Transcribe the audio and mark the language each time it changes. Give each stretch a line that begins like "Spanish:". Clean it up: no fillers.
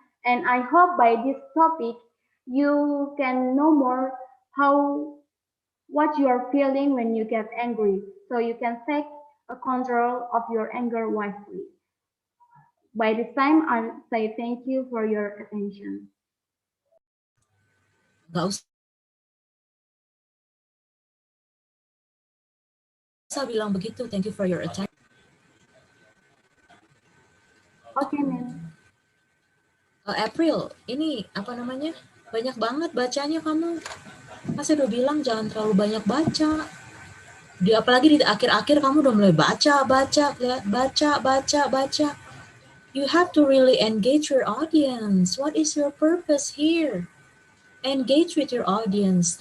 English: And I hope by this topic you can know more how what you are feeling when you get angry, so you can take a control of your anger wisely. By this time, I'll say thank you for your attention.
Indonesian: Nggak usah bilang begitu.
English: Thank you for your attention. Okay, ma'am.
Indonesian: April, ini apa namanya? Banyak banget bacanya kamu. Masa udah bilang jangan terlalu banyak baca. Apalagi di akhir-akhir kamu udah mulai baca.
English: You have to really engage your audience. What is your purpose here? Engage with your audience.